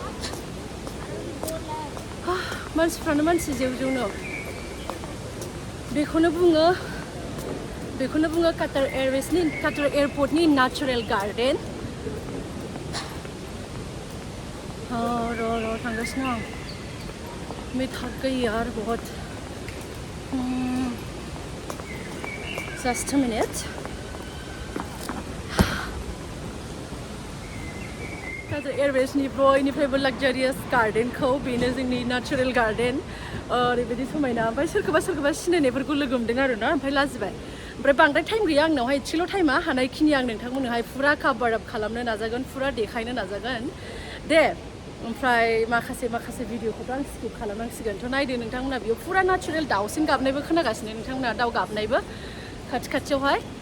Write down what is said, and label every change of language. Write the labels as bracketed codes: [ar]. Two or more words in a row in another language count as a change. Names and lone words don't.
[brx] मानसिफ्रानो मानसि जेव बेखौनो बुङो काटार एयारपर्टनि [en] natural garden [brx] र' थांगासिनो आं [hi] मैं थक गई यार बहुत [en] just a minute [brx] काटार एयारवेजनि बयनिफ्रायबो लाक्जारियास गार्डेनखौ बेनो जोंनि [en] natural garden [brx] ओरैबायदि समायना ओमफ्राय सोरखौबा सिनायनायफोरखौ लोगो मोनदों आरोना ओमफ्राय लाजिबाय ओमफ्राय बांद्राय टाइम गैया आंनावहाय एसेल' टाइमा हानायखिनि आं नोंथांमोननोहाय फुरा [en] cover up [brx] खालामनो नाजागोन फुरा देखायनो नाजागोन दे ओमफ्राय माखासे भिडिअखौथ' आं स्किप खालामनांसिगोन थ' नायदो नोंथांमोना बेयाव फुरा नेचारेल दाउसिन गाबनायबो खोनागासिनो नोंथांमोना दाउ गाबनायबो खाथियावहाय